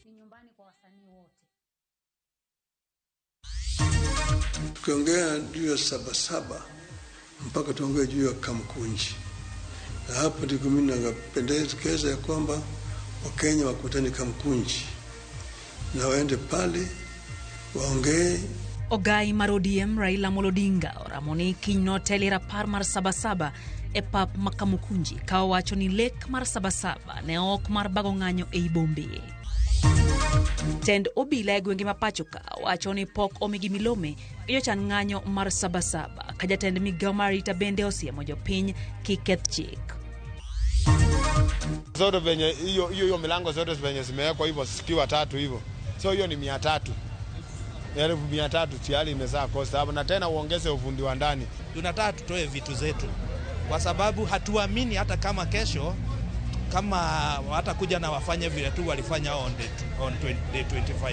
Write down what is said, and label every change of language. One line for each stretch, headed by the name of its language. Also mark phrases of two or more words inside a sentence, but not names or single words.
Swahili: Tukiongea juu ya Sabasaba mpaka tuongee juu ya Kamkunji. Na hapo ndiko mimi napendekeza ya kwamba Wakenya wakutane Kamkunji na waende pale waongee.
Luo (Kenya and Tanzania): Ogai mar ODM Raila Odinga oramoni kinyno telera par mar Sabasaba e pap Makamukunji ka owacho ni lek mar Sabasaba ne ok mar bago ng'anyo e bombe. Tend obila e gwenge ma pacho ka wacho ni pok omigi milome e jochan ng'anyo mar Sabasaba ka jatend migawo mar rita bende osiemo jopiny kiketh chik.
Swahili: Zote venye hiyo milango zote venye zimewekwa hivyo sikiwa 3 hivyo. So hiyo ni 300. 300 tayari imezaa cost hapo, na tena uongeze ufundi wa ndani. Tunataka tutoe vitu zetu kwa sababu hatuamini hata kama kesho kama watakuja na wafanye vile tu walifanya
English: on day
Swahili: 25.